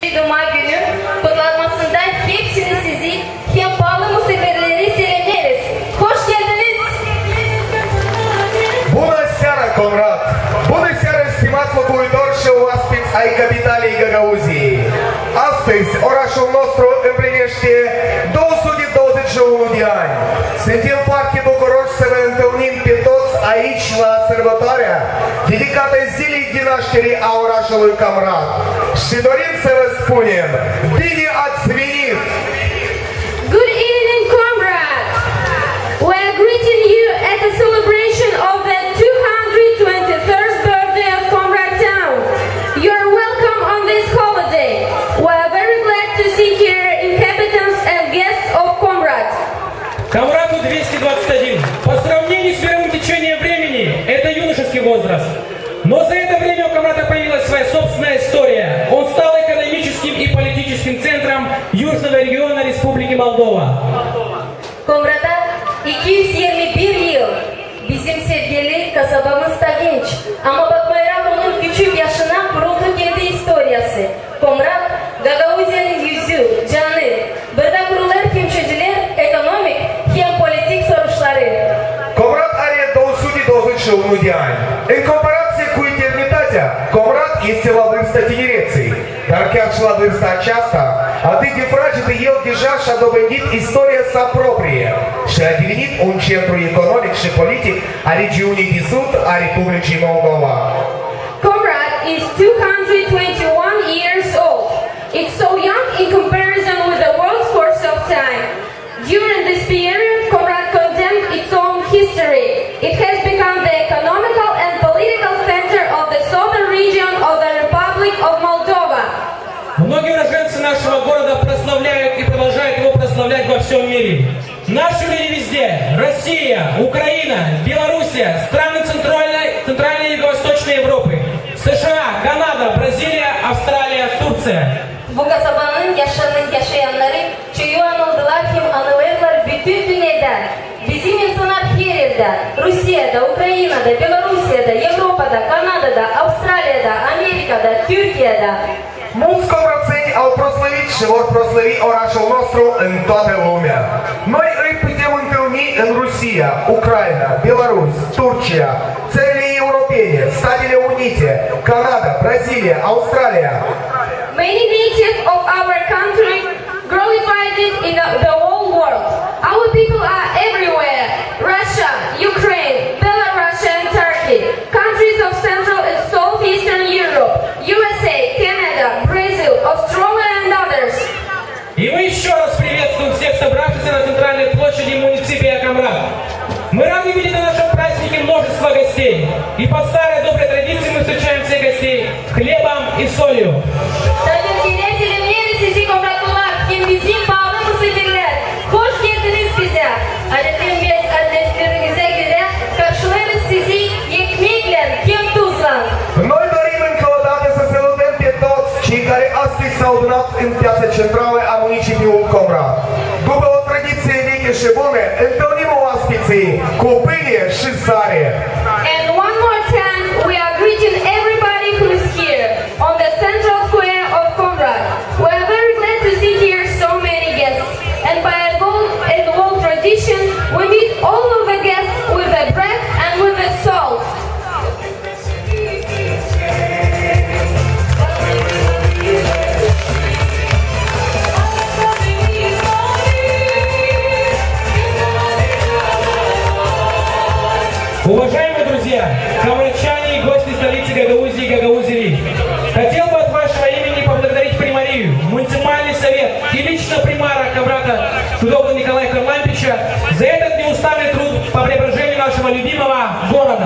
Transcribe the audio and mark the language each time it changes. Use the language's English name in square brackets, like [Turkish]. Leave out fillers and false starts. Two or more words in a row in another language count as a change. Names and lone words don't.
[Gagauz] Cuma günü kutlanmasında hepsini sizi hem Pavlımı severleri selamlarız. Hoş geldiniz. [Romanian] Bună seara, comrad! Bună seara, stimați locuitori și oaspeți ai capitalei Gagauziei! Astăzi, orașul nostru împlinește 221 de ani. Suntem foarte bucuroși să vă întâlnim pe toți aici la sărbătoarea dedicată zilei de naștere a orașului Comrat. Și dorim să vă spunem, bine ați venit! [English] Good evening, comrade. We are greeting you at the celebration of the 223rd birthday of Comrade Town. You are welcome on this holiday. We are very glad to see here inhabitants and guests of Comrade. [Russian] Комраду 221. По сравнению с мировым течением времени, это юношеский возраст. Но за это время у Комрада появилась своя собственная история. Он стал экономическим и политическим центром Южного региона Республики Молдова. [Gagauz] Comrada 221 yıl. Bizim sevgili kasabamızda genç. Ama bakmayaraq onun küçük yaşına kuruldu kendi historiyası. Comrad, Gagauzia'nın yüzü, canı. Burada kurulan hem çözüler ekonomik hem politik sorunları. [Romanian] Comrad are 221 de ani. În comparație cu eternitatea, Comrad este la vârsta tinereței. Dar chiar și la vârsta aceasta, atât de fragedă, el deja și-a dobândit istoria sa proprie și a devenit un centru economic și politic a regiunii de sud a Republicii Moldova. [English] Comrad is 221 years old. It's so young in comparison with the world's course of time. During this period, Comrad condemned its own history. It has become the economical and political center of the southern region of the Republic of Moldova. [Russian] Многие уроженцы нашего города прославляют и продолжают его прославлять во всем мире. Наши люди везде. Россия, Украина, Белоруссия, страны Центральной и Юго-Восточной Европы, США, Канада, Бразилия, Австралия, Турция. [Gagauz] Bu kasabanın yaşayanları çoğu anıldılar hem anılırlar bütün dünyada. Bizim insanlar her yerde, Rusya'da, Ukrayna'da, Belorusya'da, Avrupa'da, Kanada'da, Avustralya'da, Amerika'da, Türkiye'de. [Romanian] Mulți comrațeni au proslavit și vor proslăvi orașul nostru în toată lumea. Noi îi putem întâlni în Rusia, Ucraina, Belarus, Turcia, țările europene, Statele Unite, Canada, Brazilia, Australia. [English] Many natives of our country glorified it in the whole world. Our people are everywhere. Russia, Ukraine, Belarus and Turkey, countries of Central and Southeastern Europe, USA, Canada, Brazil, Australia and others. [Russian] И мы еще раз приветствуем всех собравшихся на центральной площади муниципия Комрад. Мы рады видеть на нашем празднике множество гостей. И по старой доброй традиции мы встречаем всех гостей хлебом и солью. [Gagauz] Bizim bağlı misafirler, hoş geldiniz bize. Adetlerinize göre karşılarız sizi ekmekle, hem tuzla. [Romanian] Noi dorim încă o dată să salutăm pe toți cei care astăzi s-au adunat în piața centrală a municipiului Comrat. După o tradiție veche și bună, întâlnim oaspeții cu pâine și sare. [English] And one more time, we are greeting everybody who is here on the central square of Comrat. We are very glad to see here so many guests. And by a old tradition, we meet all of the guests with the bread and with the salt. [Russian] Уважаемые друзья, комратчане и гости столицы Гагаузии и Гагаузии, хотел бы от вашего имени поблагодарить примарию, муниципальный совет и лично примара Комрада Худобла Николая Харлампича за этот неустанный труд по преображению нашего любимого города.